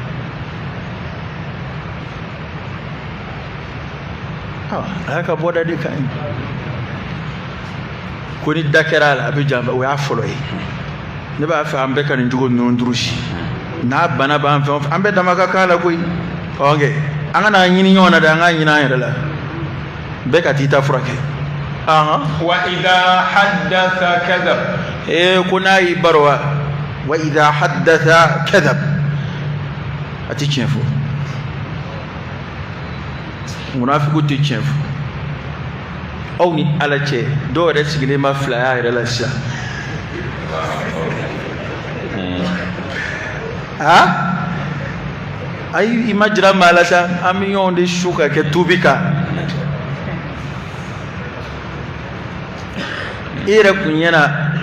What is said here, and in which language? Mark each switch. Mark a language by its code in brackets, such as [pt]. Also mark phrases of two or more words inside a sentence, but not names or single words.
[bm] a y'a ka bɔda de kan ko ni da kɛra a la a bɛ janba o y'a fɔlɔ ye ne b'a fɛ an bɛɛ ka nin cogo ninnu durusi n'a bana b'an fɛn o fɛn an bɛɛ dama ka kan la koyi an kana ɲini ɲɔgɔn na dɛ an k'a ɲini an yɛrɛ la bɛɛ ka t'i ta furakɛ [ar] وإذا حدث كذب [bm] ko n'a y'i baro [ar] وإذا حدث كذب [bm] a tɛ tiɲɛ fɔ munafiku tɛ tiɲɛ fɔ aw ni ala cɛ dɔw yɛrɛ sigilen ma fila y'a yɛrɛ la sisan ayi i ma jira maa la sa an bɛ ɲɔgɔn de su ka kɛ tubi kan i yɛrɛ kun ɲɛna i